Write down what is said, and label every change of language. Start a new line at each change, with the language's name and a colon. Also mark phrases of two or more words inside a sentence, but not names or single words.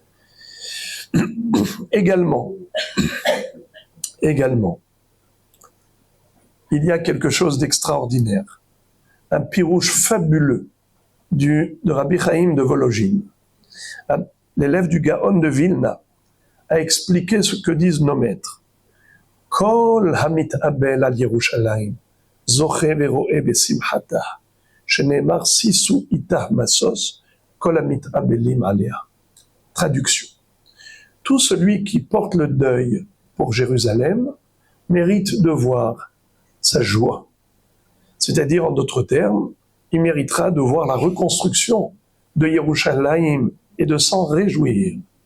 French: Également, il y a quelque chose d'extraordinaire, un pirouche fabuleux de Rabbi Chaim de Vologine, l'élève du Gaon de Vilna, a expliqué ce que disent nos maîtres.
Hebrew: כל המת אבל על ירושלים, זוכה ורואה בשמחתה, שנאמר שישו אתה משוש, כל המת אבלים עליה.
French: Traduction. Tout celui qui porte le deuil pour Jérusalem mérite de voir sa joie. C'est-à-dire, en d'autres termes, il méritera de voir la reconstruction de Yerushalayim et de s'en réjouir.